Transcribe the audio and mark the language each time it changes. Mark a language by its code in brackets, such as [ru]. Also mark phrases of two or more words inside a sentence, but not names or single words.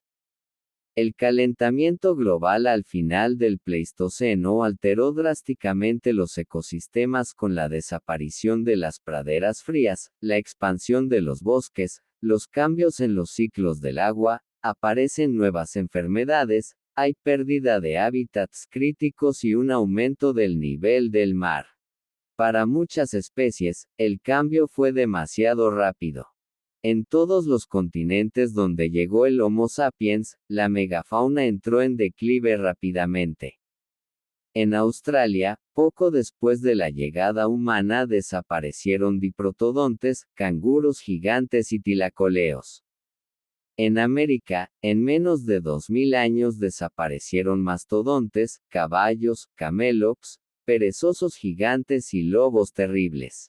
[es] El calentamiento global al final del Pleistoceno alteró drásticamente los ecosistemas con la desaparición de las praderas frías, la expansión de los bosques, los cambios en los ciclos del agua, aparecen nuevas enfermedades, hay pérdida de hábitats críticos y un aumento del nivel del mar. Para muchas especies, el cambio fue demasiado rápido. En todos los continentes donde llegó el Homo sapiens, la megafauna entró en declive rápidamente. En Australia, poco después de la llegada humana desaparecieron diprotodontes, canguros gigantes y tlacoleos. En América, en menos de 2000 años desaparecieron mastodontes, caballos, camelops, perezosos gigantes y lobos terribles.